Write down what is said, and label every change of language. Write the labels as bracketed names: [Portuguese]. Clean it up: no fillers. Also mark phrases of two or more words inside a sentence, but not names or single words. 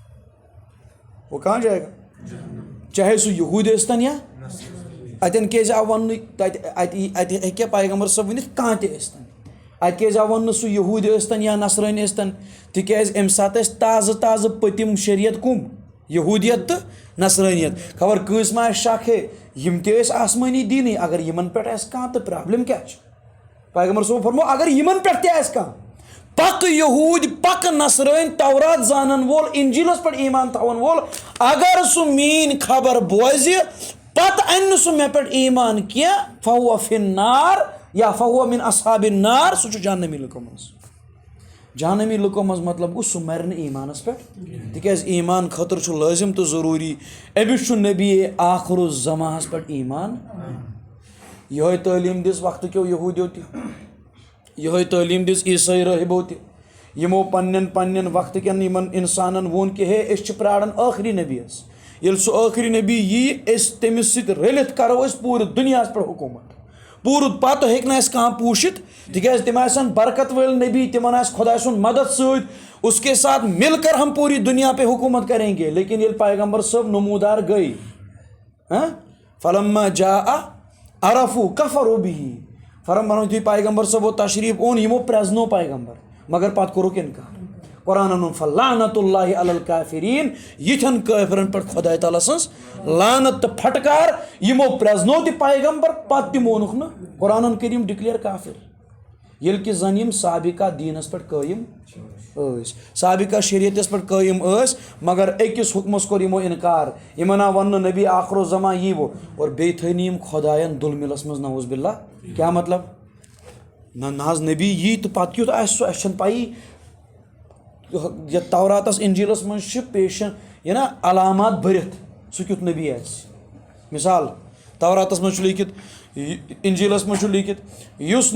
[Urdu] وہ کہاں جائے گا [Kashmiri] چاہے سُہ یہوٗد ٲسۍتن یا اتٮ۪ن کیٛازِ آو وننہٕ اتہِ ہیٚکہِ پیغمبر صٲب ؤنِتھ کانٛہہ تہِ ٲسۍتن اتہِ کیٛازِ آو وننہٕ سُہ یہوٗدۍ ٲسۍتن یا نصرٲنۍ ٲسۍتن تِکیٛازِ اَمہِ ساتہٕ ٲسۍ تازٕ تازٕ پٔتِم شریعت کُم یہوٗدیت تہٕ نصرٲنیت خبر کٲنٛسہِ ما آسہِ شک ہے یِم تہِ ٲسۍ آسمٲنی دیٖنٕے اگر یِمن پٮ۪ٹھ آسہِ کانٛہہ تہٕ پرابلم کیٛاہ چھِ پیغمبر صٲبن فرمو اگر یِمن پٮ۪ٹھ تہِ آسہِ کانٛہہ پکہٕ یہوٗدۍ پکہٕ نصرٲنۍ تورات زانن وول انجیٖلس پٮ۪ٹھ ایمان تھاون وول اگر سُہ میٲنۍ خبر بوزِ پتہٕ انہِ نہٕ سُہ مےٚ پٮ۪ٹھ ایمان کینٛہہ [Arabic] فہو فی النار یا فہو من اصحاب النار [Kashmiri] سُہ چھُ جہنمی لُکو منٛز جہنمی لُکو منٛز مطلب گوٚو سُہ مرِ نہٕ ایمانس پٮ۪ٹھ تِکیٛازِ ایمان خٲطرٕ چھُ لٲزم تہٕ ضروٗری أمِس چھُ نبی آخر الزمانس پٮ۪ٹھ ایمان یِہوے تعلیٖم دِژ وقتہٕ کیو یہوٗدیو تہِ یِہوے تعلیٖم دِژ عیٖسٲے رٲہِبو تہِ یمو پنن وقت کن یمن انسانن وون کہ ہے اس چھ پرارن آخری نبی اس یل سو آخری نبی یہ اس تمس سۭتۍ رلت کرو اس پورٕ دنیاہس پٮ۪ٹھ حکومت پورٕ پتہٕ ہیٚکہِ نہٕ اَسہِ کانٛہہ پوٗشِتھ تِکیٛازِ تِم آسن برکت وٲلۍ نبی تمن آسہِ خۄداے سُنٛد مدد سۭتۍ [Urdu] اس کے ساتھ مل کر ہم پوری دنیا پہ حکومت کریں گے [Kashmiri] لیکن ییٚلہِ پیغمبر صٲب نمودار گئی [Arabic] فلما جاء عرفوا کفروا به [Kashmiri] فرمان یُتھُے پیغمبر صٲبو تشریف اون یمو پرٛزنو پیغمبر مگر پتہٕ کوٚرُکھ انکار قرآن انُن [Arabic] فلعنت اللہ علی الکافرین [Kashmiri] یِتھٮ۪ن کٲفرن پٮ۪ٹھ خۄداے تعالیٰ سٕنٛز لعنت تہٕ پھٹکار یمو پرٛزنو تہِ پیغمبر پتہٕ تہِ مونُکھ نہٕ قرآن کریم ڈکلیئر کافر ییٚلہِ کہِ زن یم سابقہ دینس پٮ۪ٹھ قٲیِم ٲسۍ سابقہ شریعتس پٮ۪ٹھ قٲیِم ٲسۍ مگر أکِس حُکمس کوٚر یمو انکار یمن آو وننہٕ نبی آخر الزمان ییٖوٕ اور بیٚیہِ تھٲے نہٕ یم خۄدایَن دُل مِلس منٛز [Arabic] نعوذ باللہ [Kashmiri] کیٛاہ مطلب نہ حظ نبی یی تہٕ پتہٕ کیُتھ آسہِ سُہ اَسہِ چھنہٕ پَیی یتھ توراتس انجیٖلس منٛز چھِ پیشن یہِ نا علامات بٔرِتھ سُہ کیُتھ نبی آسہِ مثال توراتس منٛز چھُ لیٖکھِتھ انجیٖلس منٛز چھُ لیٖکھِتھ یُس